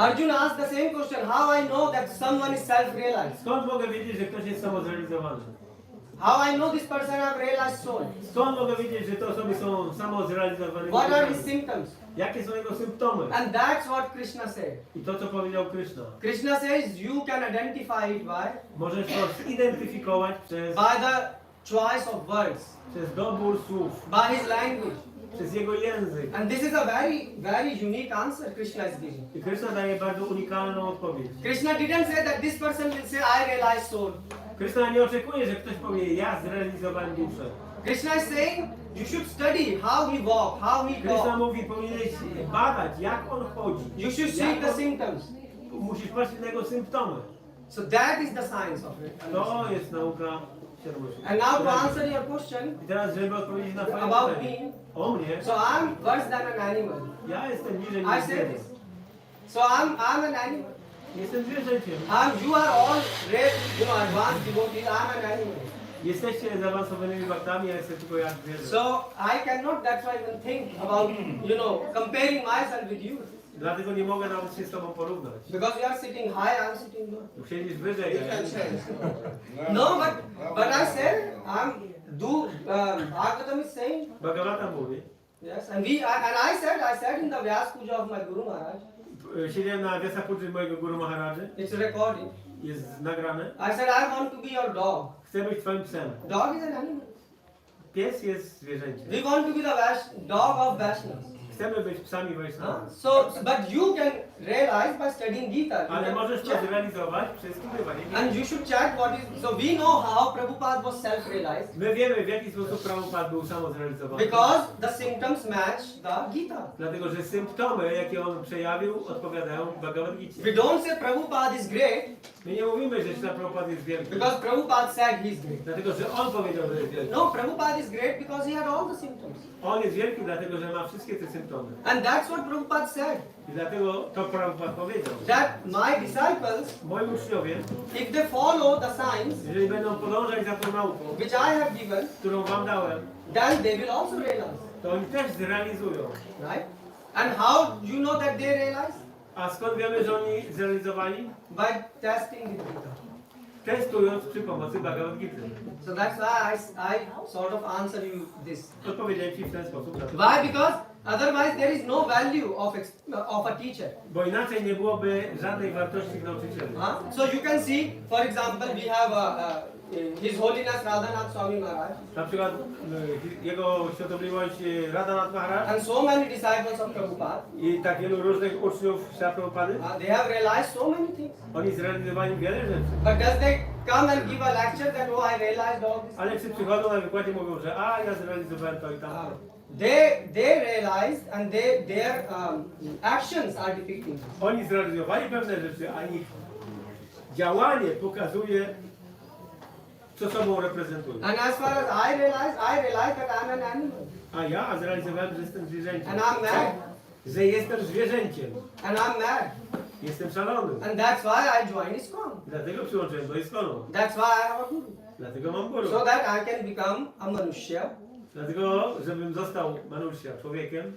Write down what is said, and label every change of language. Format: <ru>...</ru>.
<en>Arjuna asked the same question. How I know that someone is self-realized?</en> <pl>Skąd mogę wiedzieć, że ktoś jest samozrealizowany?</pl> <en>How I know this person have realized soul?</en> <pl>Skąd mogę wiedzieć, że te osoby są samozrealizowane?</pl> <en>What are his symptoms?</en> <pl>Jakie są jego symptomy?</pl> <en>And that's what Krishna said.</en> <pl>I to, co powiedział Kryszna.</pl> <en>Krishna says you can identify it</en> <pl>Możesz to zidentyfikować</pl> <en>by the choice of words,</en> <pl>przez dobór słów,</pl> <en>by his language.</en> <pl>przez jego język.</pl> <en>And this is a very, very unique answer Krishna is giving.</en> <pl>I Kryszna daje bardzo unikalną odpowiedź.</pl> <en>Krishna didn't say that this person will say I realize soul.</en> <pl>Krishna nie oczekuje, że ktoś powie, ja zrealizowałem duszę.</pl> <en>Krishna is saying you should study how he walk, how he</en> <pl>Krishna</pl> <en>talk.</en> <pl>mówi, powinieneś badać, jak on chodzi.</pl> <en>You should see</en> <pl>Jak</pl> <en>the</en> <pl>on-</pl> <en>symptoms.</en> <pl>Musisz patrzeć na jego symptomy.</pl> <en>So that is the science of it.</en> <pl>To jest nauka świadomości.</pl> <en>And now to answer your question</en> <pl>I teraz, żeby odpowiedzieć na twoje</pl> <en>about</en> <pl>pytanie.</pl> <en>me,</en> <pl>O mnie,</pl> <en>so I'm worse than an animal.</en> <pl>ja jestem niżej</pl> <en>I</en> <pl>niż</pl> <en>said</en> <pl>zwierzę.</pl> <en>this. So I'm an animal.</en> <pl>Jestem zwierzęciem.</pl> <en>You are all great, advanced devotees. I'm an animal.</en> <pl>Jesteście zaawansowanymi baktami, ja jestem tylko jak zwierzę.</pl> <en>So I cannot, that's why even think about, comparing myself with you.</en> <pl>Dlatego nie mogę nawet się z tobą porównać.</pl> <en>Because you are sitting high, I'm sitting low.</en> <pl>Siedzisz wyżej,</pl> <en>You</en> <pl>ja</pl> <en>can</en> <pl>jestem.</pl> <en>change. No, but I said, Bhagavatam is saying,</en> <pl>Bhagavata mówi.</pl> <en>yes, and I said in the Vyas Puja of my Guru Maharaj,</en> <pl>Siedziałem na Vyasapudży mojego Guru Maharadży.</pl> <en>it's recorded.</en> <pl>Jest nagrane.</pl> <en>I said, I want to be your dog.</en> <pl>Chcę być twoim psem.</pl> <en>Dog is an animal.</en> <pl>Pies jest zwierzęciem.</pl> <en>We want to be the dog of Vaishnavas.</en> <pl>Chcemy być psami Vaishnava.</pl> <en>But you can realize by studying Gita.</en> <pl>Ale możesz to zrealizować przez studiowanie.</pl> <en>And you should check what is. So we know how Prabhupada was self-realized.</en> <pl>My wiemy, w jaki sposób Prabhupada był samozrealizowany.</pl> <en>Because the symptoms match the Gita.</en> <pl>Dlatego, że symptomy, jakie on przejawił, odpowiadają Bhagavad-Gicie.</pl> <en>We don't say Prabhupada is great.</en> <pl>My nie mówimy, że Śla Prabhupada jest wielki.</pl> <en>Because Prabhupada said he is great.</en> <pl>Dlatego, że on powiedział, że jest wielki.</pl> <en>No, Prabhupada is great because he had all the symptoms.</en> <pl>On jest wielki, dlatego, że ma wszystkie te symptomy.</pl> <en>And that's what Prabhupada said.</en> <pl>I dlatego to Prabhupada powiedział.</pl> <en>That my disciples,</en> <pl>Moi uczniowie,</pl> <en>if they follow the science</en> <pl>jeżeli będą podążać za tą nauką,</pl> <en>which I have given,</en> <pl>którą wam dałem,</pl> <en>then they will also realize.</en> <pl>to oni też zrealizują.</pl> <en>Right? And how you know that they realize?</en> <pl>A skąd wiemy, że oni zrealizowali?</pl> <en>By testing the Gita.</en> <pl>Testując przy pomocy Bhagavad-Gity.</pl> <en>So that's why I sort of answer you this.</en> <pl>Odpowiedziałem ci w ten sposób.</pl> <en>Why? Because otherwise there is no value of a teacher.</en> <pl>Bo inaczej nie byłoby żadnej wartości w nauczycielu.</pl> <en>So you can see, for example, we have His Holiness Radhanath Swami Maharaj.</en> <pl>Na przykład jego świątobliwość Radhanath Maharaj</pl> <en>And so many disciples of Prabhupada.</en> <pl>I tak wielu różnych uczniów Śla Prabhupady.</pl> <en>They have realized so many things.</en> <pl>Oni zrealizowali wiele rzeczy.</pl> <en>But does they come and give a lecture that I realized all this?</en> <pl>Ale czy przychodzą na wykładzie mówią, że ja zrealizowałem to i tamto.</pl> <en>They realized and their actions are depicting.</en> <pl>Oni zrealizowali pewne rzeczy, a ich działanie pokazuje, co sobą reprezentują.</pl> <en>And as far as I realized that I'm an animal.</en> <pl>A ja zrealizowałem, że jestem zwierzęciem.</pl> <en>And I'm mad.</en> <pl>Że jestem zwierzęciem.</pl> <en>And I'm mad.</en> <pl>Jestem szalony.</pl> <en>And that's why I joined ISKCON.</en> <pl>Dlatego przyłączyłem do ISKCONu.</pl> <en>That's why I have a guru.</en> <pl>Dlatego mam guru.</pl> <en>So that I can become a manushya.</en> <pl>Dlatego, żebym został manushya, człowiekiem.</pl>